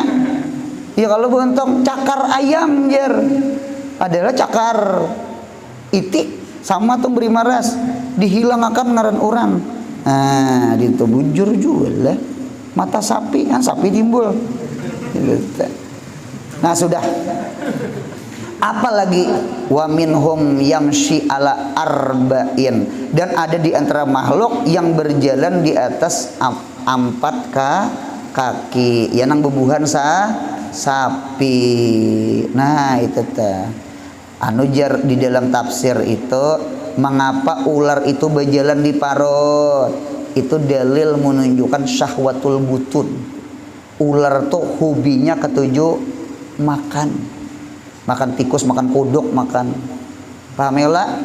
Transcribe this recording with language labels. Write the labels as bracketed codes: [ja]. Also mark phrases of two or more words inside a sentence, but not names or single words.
[bjn] Ya kalau buntung cakar ayam jer adalah cakar itik sama tuh beri maras dihilangkan ngaran orang. Nah, itu bujur juga lah. Mata sapi kan sapi timbul. Nah, sudah. Apalagi [ar] ومنهم يمشي على أربع, [bjn] dan ada di antara makhluk yang berjalan di atas empat kaki, ya nang bebuhan sapi. Nah itu teh anu jar di dalam tafsir itu mengapa ular itu berjalan di parut, itu dalil menunjukkan [ar] شهوة البطون. [bjn] Ular tuh hobinya ketujuh makan tikus, makan kodok, makan pamela.